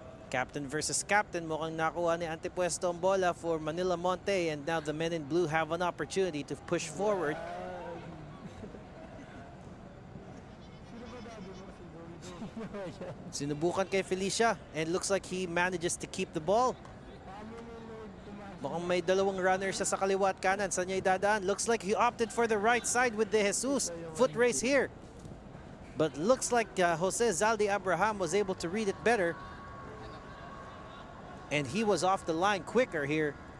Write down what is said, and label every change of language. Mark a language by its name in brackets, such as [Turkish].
[English] Captain versus captain. [Filipino] Mukhang nakuha ni Antipuesto ang bola [English] for Manila Montet, and now the men in blue have an opportunity to push forward. [Filipino] Sinubukan kay Felicia, [English] and looks like he manages to keep the ball. [Filipino] Mukhang may dalawang runners siya sa kaliwa at kanan. Saan niya idadaan? [English] Looks like he opted for the right side with De Jesus. Foot race here. But looks like Jose Zaldi Abraham was able to read it better. And he was off the line quicker here.